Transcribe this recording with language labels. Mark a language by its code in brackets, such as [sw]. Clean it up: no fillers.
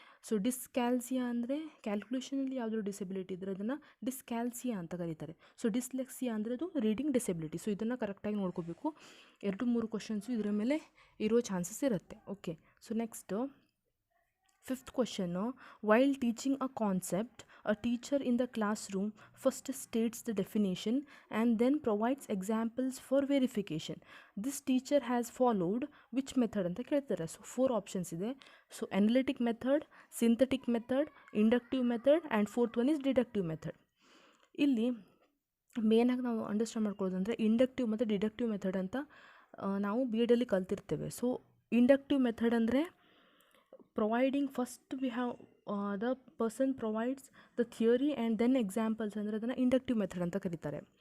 [kn] So ಡಿಸ್ಕ್ಯಾಲ್ಸಿಯಾ ಅಂದರೆ ಕ್ಯಾಲ್ಕುಲೇಷನಲ್ಲಿ ಯಾವುದಾದ್ರೂ disability ಇದ್ದರೆ ಅದನ್ನು ಡಿಸ್ಕ್ಯಾಲ್ಸಿಯಾ ಅಂತ ಕರೀತಾರೆ. ಸೊ ಡಿಸ್ಲೆಕ್ಸಿಯಾ ಅಂದರೆ ಅದು ರೀಡಿಂಗ್ ಡಿಸೆಬಿಲಿಟಿ. ಸೊ ಇದನ್ನು ಕರೆಕ್ಟಾಗಿ ನೋಡ್ಕೋಬೇಕು. 2-3 ಕ್ವಶನ್ಸು ಇದರ ಮೇಲೆ ಇರೋ ಚಾನ್ಸಸ್ ಇರುತ್ತೆ. [en] Okay, so next fifth question: while teaching a concept, a teacher in the classroom first states the definition and then provides examples for verification. This teacher has followed which method [kn] ಅಂತ ಕೇಳ್ತಾರೆ. So 4 options ಇದೆ. [en] So analytic method, synthetic method, inductive method and fourth one is deductive method. [kn] ಇಲ್ಲಿ ಮೇನಾಗಿ ನಾವು understand ಮಾಡ್ಕೊಳ್ಳೋದಂದರೆ inductive ಮತ್ತು deductive method ಅಂತ ನಾವು B ಎಡಲ್ಲಿ ಕಲ್ತಿರ್ತೇವೆ. [en] so inductive method ಅಂದರೆ providing first we have the person provides the theory and then examples [kn] ಅಂದರೆ ಅದನ್ನು inductive method ಅಂತ ಕರೀತಾರೆ.